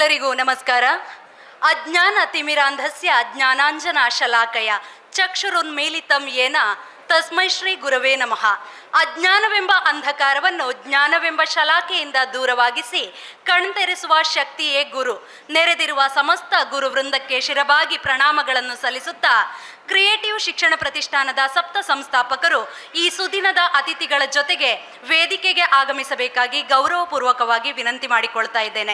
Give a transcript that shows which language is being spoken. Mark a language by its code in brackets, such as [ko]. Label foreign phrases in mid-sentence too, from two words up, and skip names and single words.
[sa] ನಮಸ್ಕಾರ. ಅಜ್ಞಾನ ತಿಮಿರಾಂಧಸ್ಯ ಜ್ಞಾನಾಂಜನ ಶಲಾಕಯ ಚಕ್ಷುರುನ್ಮೀಲಿತಂ ಯೇನ ತಸ್ಮೈ ಶ್ರೀ ಗುರವೇ ನಮಃ. [kn] ಅಜ್ಞಾನವೆಂಬ ಅಂಧಕಾರವನ್ನು ಜ್ಞಾನವೆಂಬ ಶಲಾಕೆಯಿಂದ ದೂರವಾಗಿಸಿ ಕಣ್ತೆರೆಸುವ ಶಕ್ತಿಯೇ ಗುರು. ನೆರೆದಿರುವ ಸಮಸ್ತ ಗುರು ವೃಂದಕ್ಕೆ ಶಿರಬಾಗಿ ಪ್ರಣಾಮಗಳನ್ನು ಸಲ್ಲಿಸುತ್ತಾ ಕ್ರಿಯೇಟಿವ್ ಶಿಕ್ಷಣ ಪ್ರತಿಷ್ಠಾನದ ಸಪ್ತ ಸಂಸ್ಥಾಪಕರು ಈ ಸುದಿನದ ಅತಿಥಿಗಳ ಜೊತೆಗೆ ವೇದಿಕೆಗೆ ಆಗಮಿಸಬೇಕಾಗಿ ಗೌರವಪೂರ್ವಕವಾಗಿ ವಿನಂತಿ ಮಾಡಿಕೊಳ್ತಾ ಇದ್ದೇನೆ.